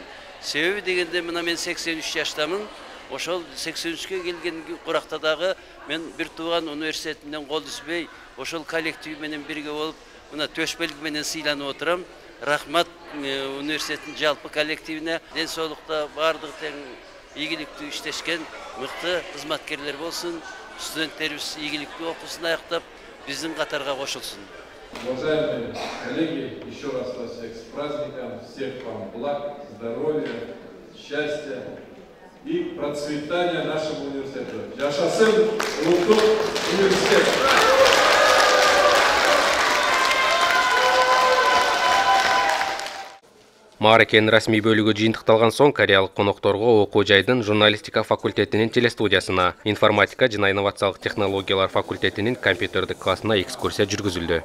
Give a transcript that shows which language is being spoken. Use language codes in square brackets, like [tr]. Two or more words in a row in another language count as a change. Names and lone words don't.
[ky] Себеби дегенде мына мен 83 жаштамын. Ошол 83-кө келген куракта дагы мен бир тууган университетинден кол үзбөй, ошол коллектив менен бирге болуп, мына төш белги менен сыйланып отурам. Рахмат университеттин жалпы коллективине, ден соолукта бардык тең ийгиликтүү иштешкен мыкты кызматкерлер болсун. Студенттерибиз ийгиликтүү окуусун аяктап, биздин катарга кошулсун. [ru] Уважаемые коллеги, еще раз вас всех с праздником, всех вам благ, здоровья, счастья и процветания нашего университета. [ky] Жашасын Улуттук университет! Мааракенин расмий бөлүгү жыйынтыкталган соң кореялык конокторго окуу жайдын журналистика факультетинин телестудиясына, информатика жана инновациялык технологиялар факультетинин компьютердик классына экскурсия жүргүзүлдү.